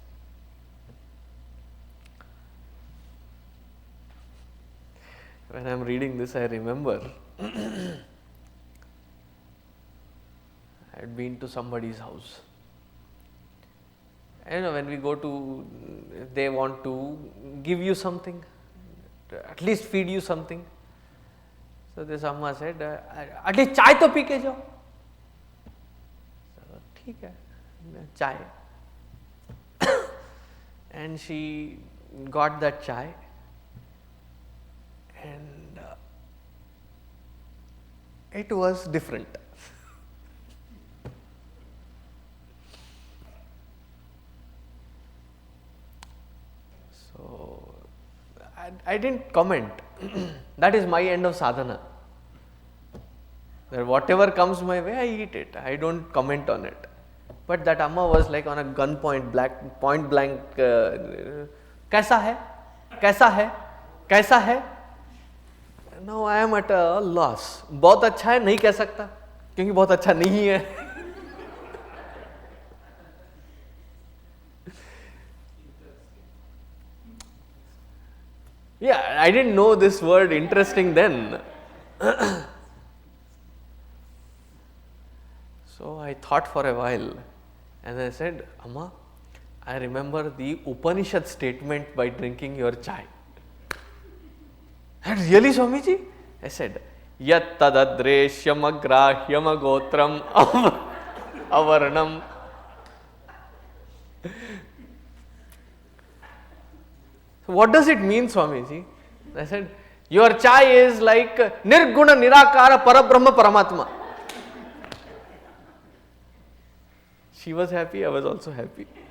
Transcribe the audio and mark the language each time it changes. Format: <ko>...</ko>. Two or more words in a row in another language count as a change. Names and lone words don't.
<en>When I am reading this, I remember I had been to somebody's house. When we go to, they want to give you something, at least feed you something. So this Amma said, at least</en> <hi>chai to pee ke jao.</hi> <en>So,</en> <hi>theek hai,</hi> <en>chai. And she got that chai, and it was different. So, I didn't comment. That is my end of sadhana. That whatever comes my way, I eat it. I don't comment on it. But that Amma was like on a gunpoint, point blank.</en> <hi>Kaisa hai? Kaisa hai? Kaisa hai?</hi> <en>Now I am at a loss.</en> <hi>बहुत अच्छा है नहीं कह सकता क्योंकि बहुत अच्छा नहीं है.</hi> <en>Yeah, I didn't know this word interesting then. So I thought for a while and I said, Amma, I remember the Upanishad statement by drinking your chai. And really, Swamiji? I said,</en> <sa>Yat tadadreshyam agrahyam agotram avarnam.</sa> <en>So what does it mean, Swamiji? I said, your chai is like</en> <sa>nirguna nirakara parabrahma paramatma.</sa> <en>She was happy, I was also happy.</en>